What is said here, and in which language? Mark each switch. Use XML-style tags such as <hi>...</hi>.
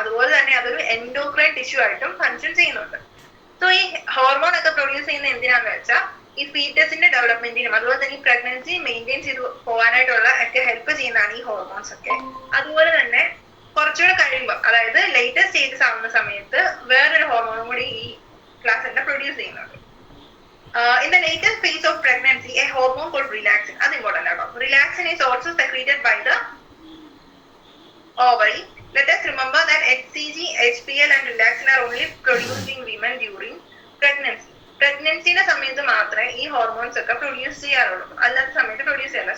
<ml>അതുപോലെ തന്നെ അതൊരു എൻഡോക്രൈൻ ടിഷ്യൂ ആയിട്ടും ഫംഗ്ഷൻ ചെയ്യുന്നുണ്ട്. സോ ഈ ഹോർമോൺ ഒക്കെ പ്രൊഡ്യൂസ് ചെയ്യുന്ന എന്തിനാന്ന് വെച്ചാൽ ഈ ഫീറ്റസിന്റെ ഡെവലപ്മെന്റിനും അതുപോലെ തന്നെ ഈ പ്രഗ്നൻസി മെയിൻറ്റെയിൻ ചെയ്ത് പോകാനായിട്ടുള്ള ഒക്കെ ഹെൽപ്പ് ചെയ്യുന്നതാണ് ഈ ഹോർമോൺസ് ഒക്കെ. അതുപോലെ തന്നെ കുറച്ചുകൂടെ കഴിയുമ്പോൾ, അതായത് ലേറ്റസ്റ്റ് സ്റ്റേജസ് ആവുന്ന സമയത്ത് വേറൊരു ഹോർമോണും കൂടി ഈ പ്ലാസെന്റ പ്രൊഡ്യൂസ് ചെയ്യുന്നുണ്ട്.</ml> <en>In the latest phase of pregnancy, a hormone called relaxin, that's important. Relaxin is also secreted by the ovary. Let us remember that HCG, HPL and relaxin are only produced in women during pregnancy.</en> <ml>Pregnancy സമയത്ത് മാത്രമേ ഈ hormones ഒക്കെ produce ചെയ്യാറുള്ളൂ, അല്ലാത്ത സമയത്ത് produce ചെയ്യാറില്ല.</ml>